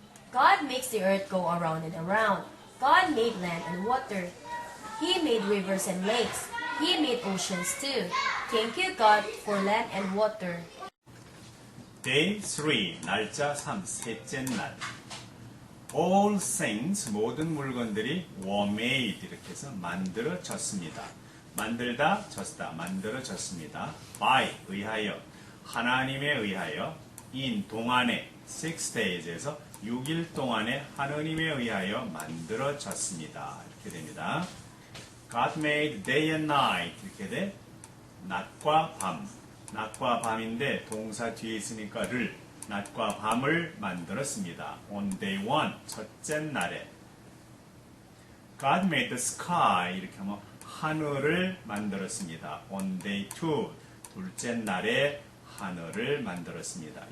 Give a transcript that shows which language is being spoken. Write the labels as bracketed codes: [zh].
[en] God makes the earth go around and around. God made land and water. He made rivers and lakes. He made oceans too. Thank you, God, for land and water. [ko] Day 3, 날짜 3, 셋째 날. [en] All things, [ko] 모든 물건들이 [en] were made, [ko] 이렇게 해서 만들어졌습니다. 만들다, 졌다, 만들어졌습니다. by, 의하여, 하나님에 의하여, in, 동안에, 6 days에서 6일 동안에 하느님에 의하여 만들어졌습니다. 이렇게 됩니다. [en] God made day and night, [ko] 이렇게 돼. 낮과 밤. 낮과 밤인데 동사 뒤에 있으니까 를, 낮과 밤을 만들었습니다. [en] On day 1, [ko] 첫째 날에. [en] God made the sky, [ko] 이렇게 하면 하늘을 만들었습니다. [en] On day 2, [ko] 둘째 날에 하늘을 만들었습니다.